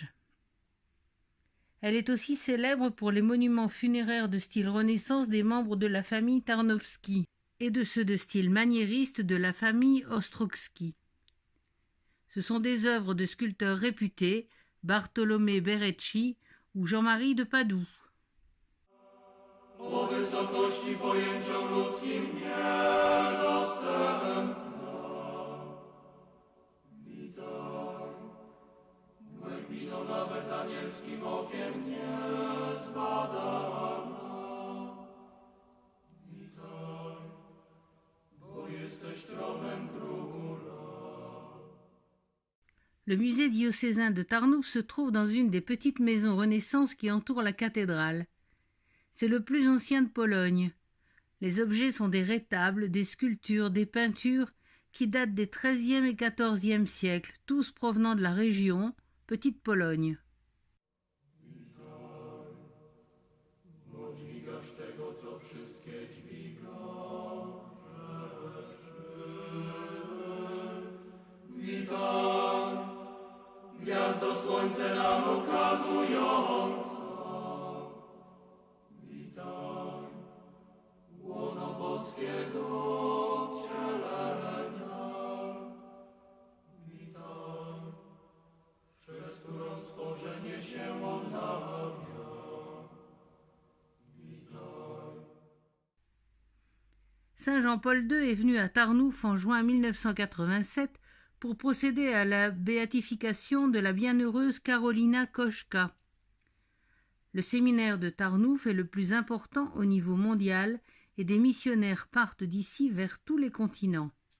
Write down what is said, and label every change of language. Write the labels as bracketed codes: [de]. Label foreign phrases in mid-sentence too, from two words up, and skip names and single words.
[fr] Elle est aussi célèbre pour les monuments funéraires de style Renaissance des membres de la famille Tarnowski et de ceux de style maniériste de la famille Ostrowski. Ce sont des œuvres de sculpteurs réputés, Bartolomé Berecci ou Jean-Marie de Padoue. [pl] O wysokości pojęciom ludzkim niedostępna. Witaj, głębino nawet anielskim okiem niezbadana. Witaj, bo jesteś tronem króla. [fr] Le musée diocésain de Tarnouf se trouve dans une des petites maisons Renaissance qui entourent la cathédrale. C'est le plus ancien de Pologne. Les objets sont des rétables, des sculptures, des peintures qui datent des XIIIe et XIVe siècles, tous provenant de la région, Petite Pologne. [pl] Gwiazdo słońce nam ukazująca. Witaj, łono boskiego wcielenia. Witaj, przez którą stworzenie się odnawia. Witaj. [fr] Saint Jean-Paul II est venu à Tarnouf en juin 1987 pour procéder à la béatification de la bienheureuse Karolina Koszka. Le séminaire de Tarnouf est le plus important au niveau mondial et des missionnaires partent d'ici vers tous les continents.